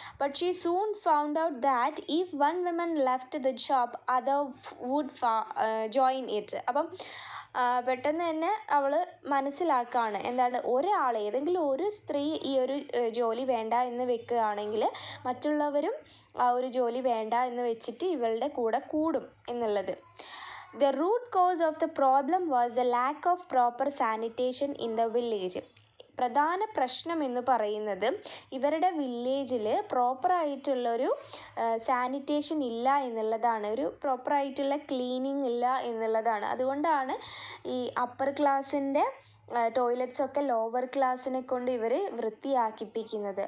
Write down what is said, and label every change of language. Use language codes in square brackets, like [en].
[en] But she soon found out that if one women left the job other would join it. [ml] അപ്പം പെട്ടെന്ന് തന്നെ അവൾ മനസ്സിലാക്കുകയാണ് ഏതെങ്കിലും ഒരു സ്ത്രീ ഈ ഒരു ജോലി വേണ്ട എന്ന് വെക്കുകയാണെങ്കിൽ മറ്റുള്ളവരും ആ ഒരു ജോലി വേണ്ട എന്ന് വെച്ചിട്ട് ഇവളുടെ കൂടെ കൂടും എന്നുള്ളത്. [en] The root cause of the problem was the lack of proper sanitation in the village. [ml] പ്രധാന പ്രശ്നം എന്ന് പറയുന്നത് ഇവരുടെ വില്ലേജിൽ പ്രോപ്പറായിട്ടുള്ളൊരു സാനിറ്റേഷൻ ഇല്ല എന്നുള്ളതാണ്, ഒരു പ്രോപ്പറായിട്ടുള്ള ക്ലീനിങ് ഇല്ല എന്നുള്ളതാണ്. അതുകൊണ്ടാണ് ഈ അപ്പർ ക്ലാസ്സിൻ്റെ ടോയ്ലറ്റ്സൊക്കെ ലോവർ ക്ലാസ്സിനെ കൊണ്ട് ഇവർ വൃത്തിയാക്കിപ്പിക്കുന്നത്.